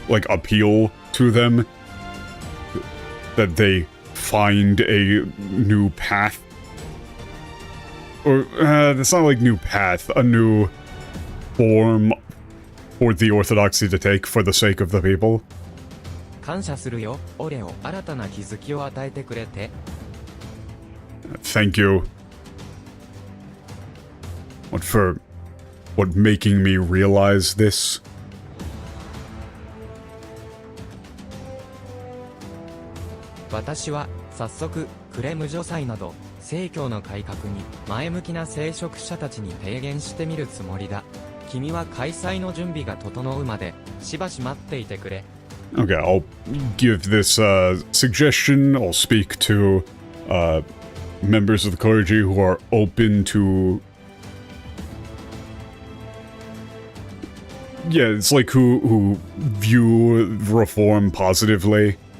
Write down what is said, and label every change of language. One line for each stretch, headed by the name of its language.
English: appeal to them that they find a new path. Or, it's not like new path, a new form for the orthodoxy to take for the sake of the people.
Japanese: 感謝するよ、オレオ。新たな気づきを与えてくれて。
English: Thank you. For making me realize this.
Japanese: 私は早速クレム女祭など正教の改革に前向きな聖職者たちに提言してみるつもりだ。君は開催の準備が整うまでしばし待っていてくれ。
English: Okay, I'll give this suggestion. I'll speak to members of the clergy who are open to... Yeah, it's like who view reform positively.